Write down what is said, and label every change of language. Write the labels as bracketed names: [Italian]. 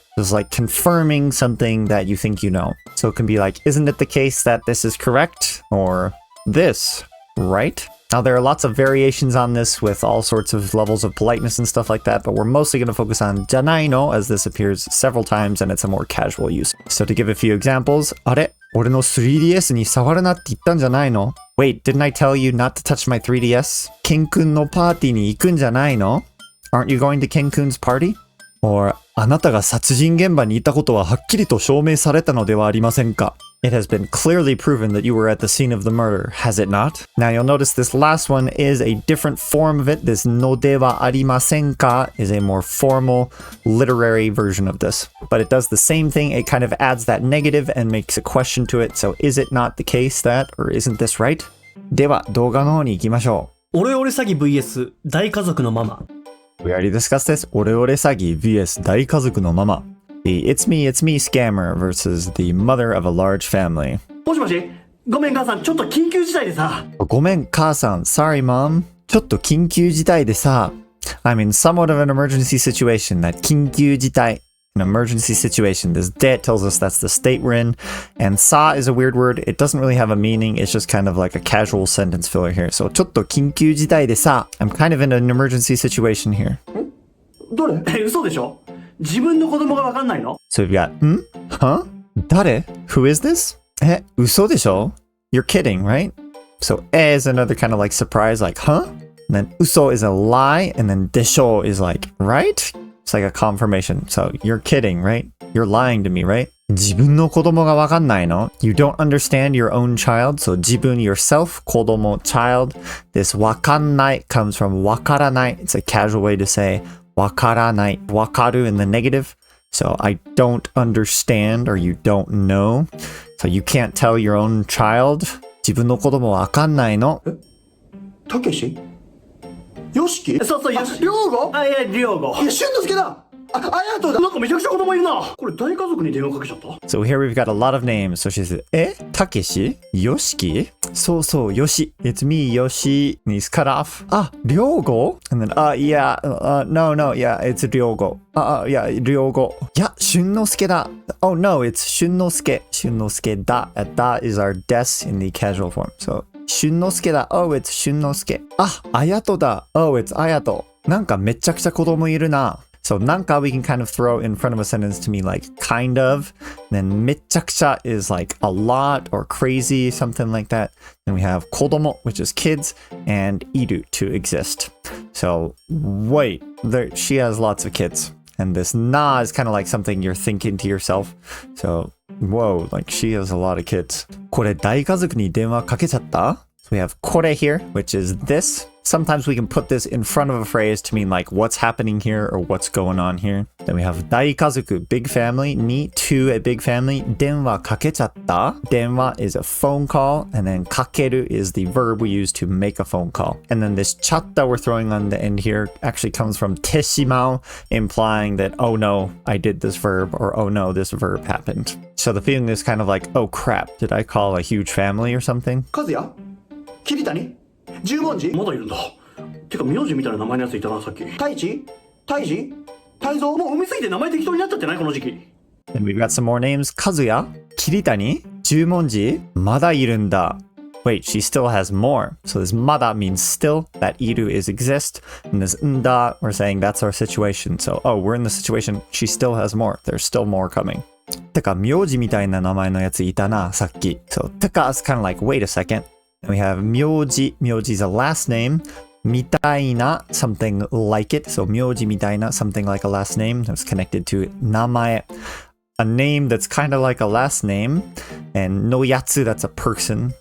[English] Is like confirming something that you think you know. So it can be like, isn't it the case that this is correct? Or this, right? Now there are lots of variations on this with all sorts of levels of politeness and stuff like that, but we're mostly going to focus on janai no, as this appears several times and it's a more casual use. So to give a few examples, [Japanese] あれ? 俺の 3DS に触るなって言ったんじゃないの? [English] Wait, didn't I tell you not to touch my 3DS? [Japanese] Ken-kunのパーティーに行くんじゃないの? [English] Aren't you going to Ken-kun's party? [Japanese] Or あなたが殺人現場にいたことははっきりと証明されたのではありませんか? [English] It has been clearly proven that you were at the scene of the murder, has it not? Now you'll notice this last one is a different form of it. This no de wa arimasen ka is a more formal, literary version of this. But it does the same thing. It kind of adds that negative and makes a question to it. So is it not the case that, or isn't this right? [Japanese] では動画の方に行きましょう。オレオレ詐欺 vs 大家族のママ。 [English] We already discussed this. [Japanese] オレオレ詐欺 vs 大家族のママ. [English] The it's me scammer versus the mother of a large family. [Japanese] もしもし、ごめん母さん、ちょっと緊急事態でさ。ごめん母さん [English] Sorry mom. [Japanese] ちょっと緊急事態でさ. [English] I'm in somewhat of an emergency situation. That 緊急事態. An emergency situation. This de tells us that's the state we're in. And sa is a weird word. It doesn't really have a meaning. It's just kind of like a casual sentence filler here. [Japanese] So ちょっと緊急事態でさ. [English] I'm kind of in an emergency situation here. [Japanese] どれ？嘘でしょ？自分の子供がわかんないの？ [English] So we've got, Huh? [Japanese] 誰? [English] Who is this? [Japanese] 嘘でしょ? [English] You're kidding, right? So is another kind of like surprise, like, huh? And then uso is a lie, and then desho is like, right? It's like a confirmation. So you're kidding, right? You're lying to me, right? [Japanese] 自分の子供がわかんないの? [English] You don't understand your own child. So 自分 yourself, 子供 child. This わかんない comes from わからない. It's a casual way to say わからない. わかる in the negative. So I don't understand, or you don't know. So you can't tell your own child. [Japanese] 自分の子供わかんないの? たけし？よしき？そうそう、よし。りょうご？あ、いや、りょうご。いや、しゅんのすけだ。あやとだ。なんかめちゃくちゃ子供いるな。これ大家族に電話かけちゃった？ [English] So here we've got a lot of names. So she says, Takeshi? Yoshiki? So, Yoshi. It's me, Yoshi. And he's cut off. Ryogo? And then, no, yeah, it's Ryogo. Yeah, Ryogo. Yeah, Shunnosuke da. Oh no, it's Shunnosuke. Shunnosuke da. Da is our des in the casual form. So, Shunnosuke da. Oh, it's Shunnosuke. Ayato da. Oh, it's Ayato. [Japanese] なんかめちゃくちゃ子供いるな。 [English] So, なんか we can kind of throw in front of a sentence to mean like kind of. Then めちゃくちゃ is like a lot or crazy, something like that. Then we have 子供, which is kids, and いる to exist. So, wait, she has lots of kids. And this na is kind of like something you're thinking to yourself. So, whoa, like she has a lot of kids. [Japanese] これ大家族に電話かけちゃった? [English] So we have これ here, which is this. Sometimes we can put this in front of a phrase to mean like what's happening here or what's going on here. Then we have 大家族, big family, ni, to a big family. [Japanese] 電話かけちゃった. [English] 電話 is a phone call, and then かける is the verb we use to make a phone call. And then this ちゃった we're throwing on the end here actually comes from てしまう, implying that, oh no, I did this verb, or oh no, this verb happened. So the feeling is kind of like, oh crap, did I call a huge family or something? [Japanese] 和也？桐谷？十文字？まだいるんだ。てか名字みたいな名前のやついたな、さっき。太一？太一？太蔵？もう産みすぎて名前適当になっちゃってないこの時期。 [English] And we've got some more names. [Japanese] 和也？桐谷？十文字？まだいるんだ。 [English] Wait, she still has more. So this mada means still, that iru is exist, and this nda, we're saying that's our situation. So, oh, we're in the situation, she still has more. There's still more coming. [Japanese] てか、名字みたいな名前のやついたな、さっき。 [English] So, てか is kind of like, wait a second. And we have 名字. 名字 is a last name. みたいな something like it. So 名字みたいな something like a last name that's connected to 名前. A name that's kind of like a last name. And のやつ that's a person.